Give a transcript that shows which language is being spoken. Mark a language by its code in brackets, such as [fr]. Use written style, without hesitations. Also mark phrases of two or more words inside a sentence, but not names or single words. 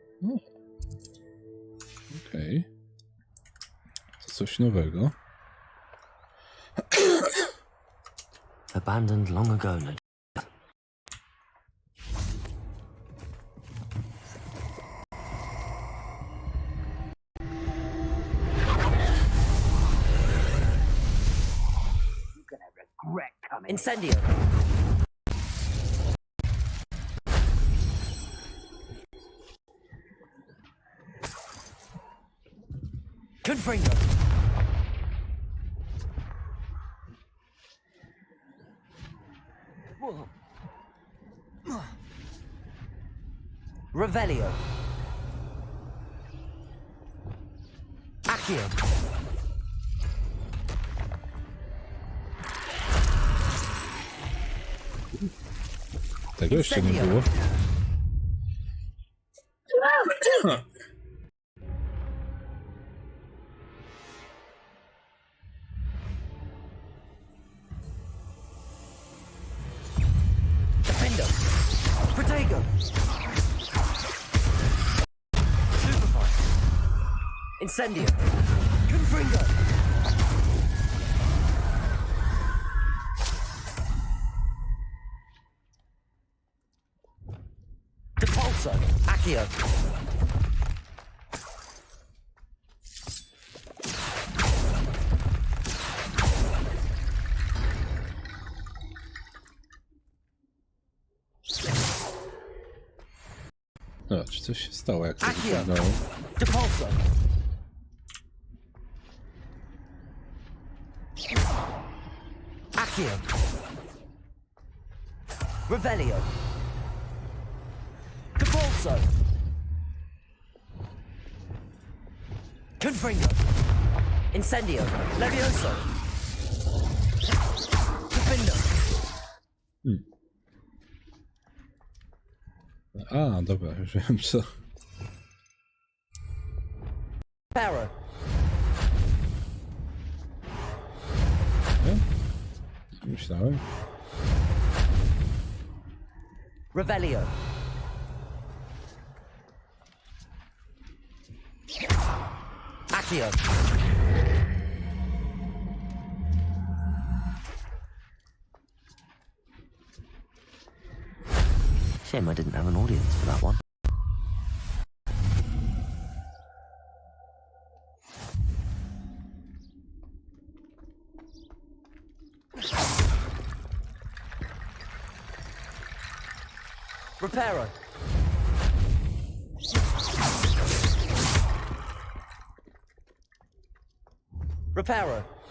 [pl] Okej. To coś nowego. [en] abandoned long ago, no. [pl] Incendio! Confringo! Revelio! Accio! Tego jeszcze nie było. Defendo! Protego! Superfire! Incendio! Confringo! Depulso! Accio! No, czy coś się stało, jak to Accio! wyglądało? Depulso! Accio! Revelio! Depulso! Confringo! Incendio! Levioso! Defendo! A, dobra, już wiem co. Power! Nie? Myślałem. Revelio! Accio! [en] Shame I didn't have an audience for that one. [pl] Reparo! Reparo!